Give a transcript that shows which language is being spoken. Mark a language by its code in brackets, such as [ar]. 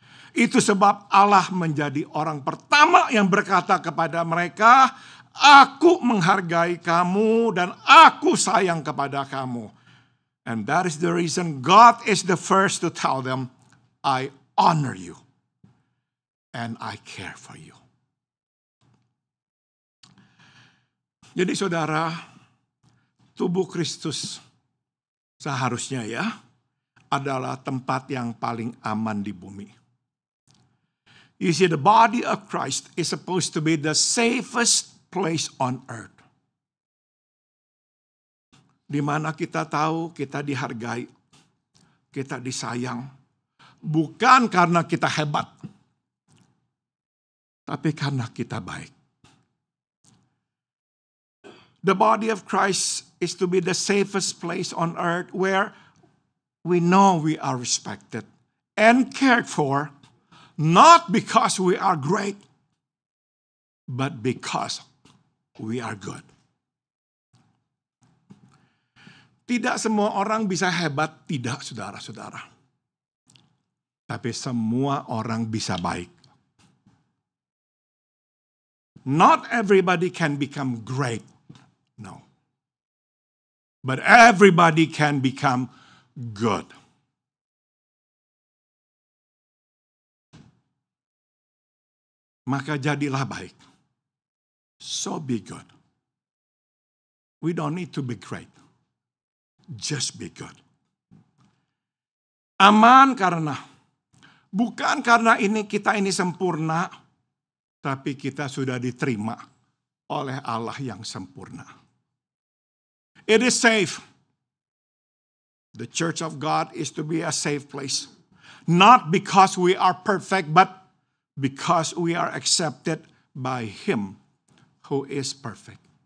[id] Itu sebab Allah menjadi orang pertama yang berkata kepada mereka, "Aku menghargai kamu dan aku sayang kepada kamu." [en] And that is the reason God is the first to tell them, "I honor you and I care for you." [id] Jadi saudara, tubuh Kristus seharusnya adalah tempat yang paling aman di bumi. [en] You see, the body of Christ is supposed to be the safest place on earth. [id] Di mana kita tahu kita dihargai, kita disayang, bukan karena kita hebat, tapi karena kita baik. [en] The body of Christ is to be the safest place on earth where we know we are respected and cared for, not because we are great, but because we are good. [id] Tidak semua orang bisa hebat, tidak saudara-saudara. Tapi semua orang bisa baik. [en] Not everybody can become great, no. But everybody can become good. [id] Maka jadilah baik. [en] So be good. We don't need to be great. Just be good. [id] Aman bukan karena kita ini sempurna, tapi kita sudah diterima oleh Allah yang sempurna. [en] It is safe. The church of God is to be a safe place. Not because we are perfect, but because we are accepted by Him who is perfect.